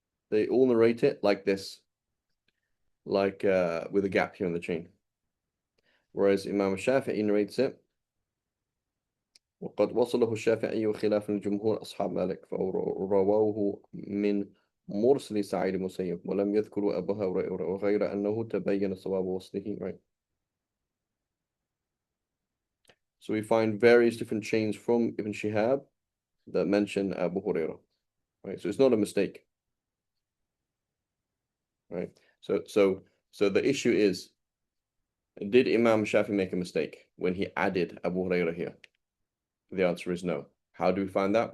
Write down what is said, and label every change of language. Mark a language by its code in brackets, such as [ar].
[en] They all narrate it like this, like with a gap here in the chain. Whereas Imam Shafi'i narrates it, [ar] وقد وصله الشافعي وخلاف الجمهور أصحاب مالك فرواه من مرسل سعيد المسيب ولم يذكروا أبا هريرة وغير أنه تبين صواب وصله. [en] Right. So we find various different chains from Ibn Shihab that mention Abu Hurairah. Right. So it's not a mistake. Right. So the issue is, did Imam Shafi make a mistake when he added Abu Hurairah here? The answer is no. How do we find that?